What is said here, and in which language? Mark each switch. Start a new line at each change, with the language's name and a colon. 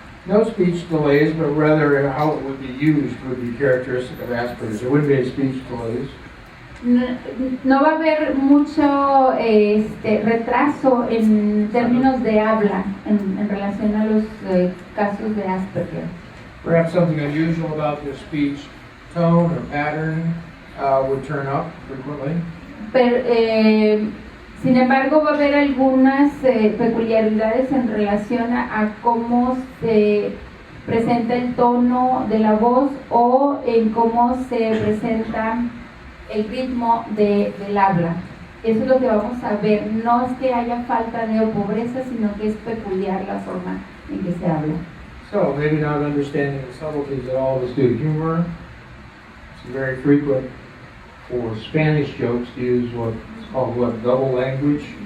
English: No speech delays, but rather how it would be used would be characteristic of Asperger's. There wouldn't be speech delays.
Spanish: No va a haber mucho retraso en términos de habla en relación a los casos de Asperger.
English: Perhaps something unusual about their speech tone or pattern would turn up frequently.
Spanish: Pero, sin embargo, va a haber algunas peculiaridades en relación a cómo se presenta el tono de la voz o en cómo se presenta el ritmo del habla. Eso es lo que vamos a ver. No es que haya falta de o pobreza, sino que es peculiar la forma en que se habla.
English: So maybe not understanding the subtleties that all of us do. Humor, it's very frequent for Spanish jokes to use what's called double language.